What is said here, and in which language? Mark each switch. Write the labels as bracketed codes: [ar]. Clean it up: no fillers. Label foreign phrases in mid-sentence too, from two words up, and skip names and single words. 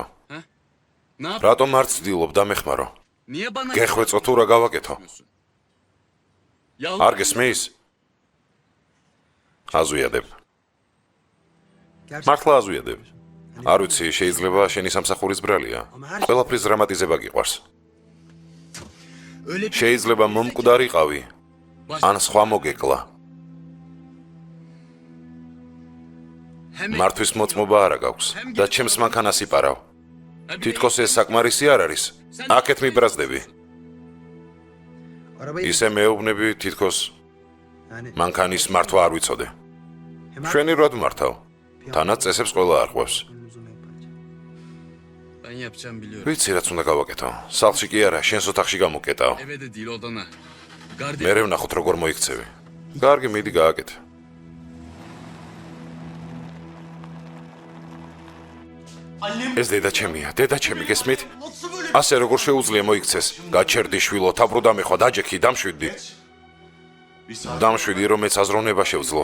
[ka] რატომ არ ცდილობ დამეხმარო? [tr] Niye bana [ka] გეხვეწო თუ რა გავაკეთო? [tr] Yalnız [ka] არ გესმის? აზვიადებ. მართლა აზვიადებ. არ ვიცი, შეიძლება შენი სამსახურის ბრალია. ყველაფრის დრამატიზება გიყვარს. [tr] öyle bir [ka] შეიძლება მომკვდარიყავი, ან სხვა მოგეკლა. [tr] hem [ka] მართვის მოწმობა არა გაქვს და ჩემს მანქანას იპარავ. თითქოს ეს საკმარისი არ არის. აქეთ მიბრაზდები. ისე მეუბნები თითქოს მანქანის მართვა არ ვიცოდე. შვენი როდ მართავ. თანაც წესებს ყველა არღვევს. [tr] ben yapacağım biliyorum. [ka] ვიცი რაც უნდა გავაკეთო. სახლში კი არა, შენს ოთახში გამოკეტაო. [tr] Eve de değil odana. Gardi [ka] მე ვნახოთ როგორ მოიქცევი. კარგი, მიდი გააკეთე. ეს დედა ჩემია, დედა ჩემი, გესმით? ასე როგორ შეუძლია მოიქცეს? გაჩერდი შვილო, თაბრუდა მეხვა, დაჯექი, დამშვიდდი. დამშვიდი, რომ მეც აზროვნება შევძლო.